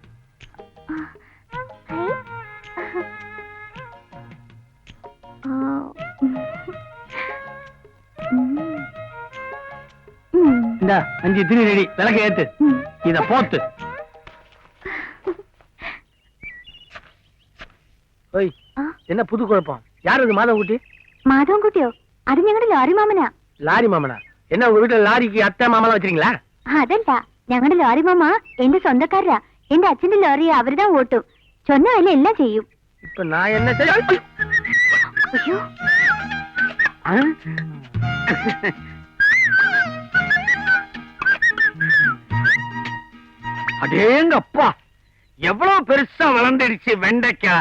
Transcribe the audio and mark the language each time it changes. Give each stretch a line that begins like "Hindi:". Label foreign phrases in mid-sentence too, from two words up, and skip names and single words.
Tamil: இந்த 5 திரி ரெடி, விளக்கு ஏத்து. இத போத்து. ஓய், என்ன புது குழப்பம்? யார் இது மாதவ குட்டி?
Malayalam: മാധവൻ കുട്ടിയോ? അത് ഞങ്ങളുടെ ലോറി മാമനാ.
Tamil: லாரி மாமனா? என்ன உங்க வீட்டுல லாரிக்கு அத்தை மாமலாம் வச்சிருக்கீங்களா?
Malayalam: അതല്ല, ഞങ്ങളുടെ ലോറി മാമ എന്റെ സ്വന്തക്കാരാ. എന്റെ അച്ഛന്റെ ലോറി അവരുതാ ഓട്ടും.
Tamil: சொன்ன வேலை எல்லாம் செய்யும். இப்ப நான் என்ன செய்ய? ஐயோ, அடேங்கப்பா, எவ்வளவு பெருசா வளர்ந்துடுச்சு வெண்டைக்காய்.